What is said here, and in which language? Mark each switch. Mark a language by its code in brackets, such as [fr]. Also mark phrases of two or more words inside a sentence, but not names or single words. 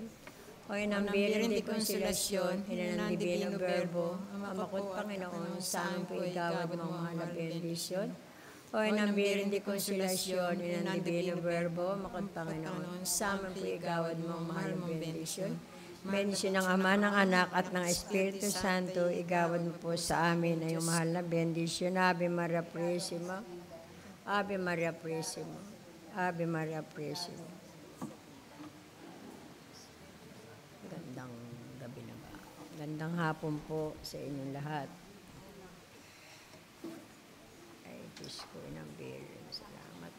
[tl] O Ina ng Birhen de Consolacion, Ina ng Divino Verbo, Amakot Panginoon, sa amin po igawad mo ang mahal na bendisyon. O Ina ng Birhen de Consolacion, Ina ng Divino Verbo, Amakot Panginoon, sa amin po igawad mo ang mahal mong bendisyon. Bendisyon ng Ama, ng Anak, at ng Espiritu Santo, igawad mo po sa amin ay mahal na bendisyon. [es] Ave Maria Purísima, Ave Maria Purísima, Ave Maria Purísima. [tl] Gandang gabi na ba? Gandang hapon po sa inyong lahat. Ay, Diyos ko, inang Birhen, salamat.